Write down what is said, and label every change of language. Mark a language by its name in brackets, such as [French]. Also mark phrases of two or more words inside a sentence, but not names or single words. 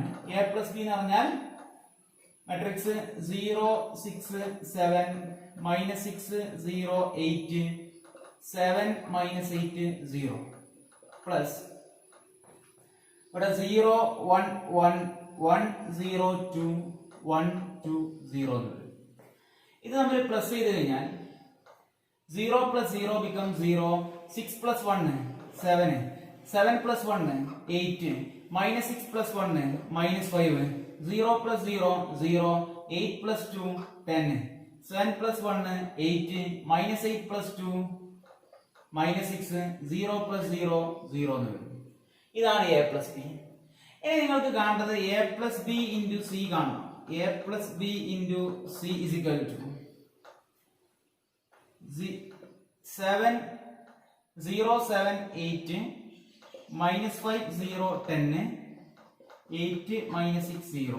[English] A plus B [Malayalam] എന്ന് പറഞ്ഞാൽ മെട്രിക്സ് 0 6 7 -6 0 8 7 -8 0 പ്ലസ് ഇവിടെ 0 1 1 1 0 2 1 2 0 ഇത് നമ്മൾ പ്ലസ് ചെയ്ത് കഴിഞ്ഞാൽ [English] 0 plus 0 becomes 0, 6 plus 1 7, 7 plus 1 8, -6 plus 1 -5, 0 plus 0 0, 8 plus 2 10, 7 plus 1 8, -8 plus 2 -6, 0 plus 0 0 ഇതാണ് A plus B. [Malayalam] ഇനി നിങ്ങൾക്ക് കാണേണ്ടത് [English] A plus B into C [Malayalam] കാണണം. [English] A plus B into C is equal to 7 0 7 8 -5 0 10 8 -6 0.